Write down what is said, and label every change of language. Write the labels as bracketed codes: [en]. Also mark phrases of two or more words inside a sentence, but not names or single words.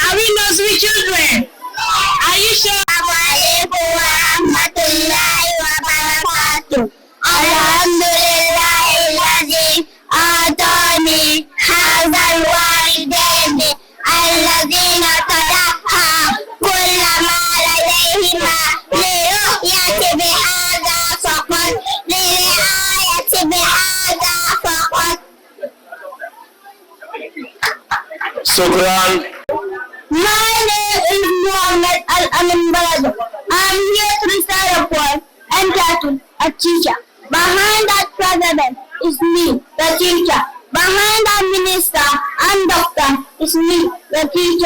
[en] Are we nursery children? Yeah. Are you sure? [ar] السلام عليكم ورحمة الله وبركاته. الحمد لله الذي آتاني هذا الوالدين الذين تدخل كلما لديهما لرؤية بهذا فقط لرؤية بهذا فقط. Shukran. [en] My name is Muhammad Al-Amin Balado. I'm here to recite a poem entitled A Teacher. Behind that president is me, the teacher. Behind that minister and doctor is me, the teacher.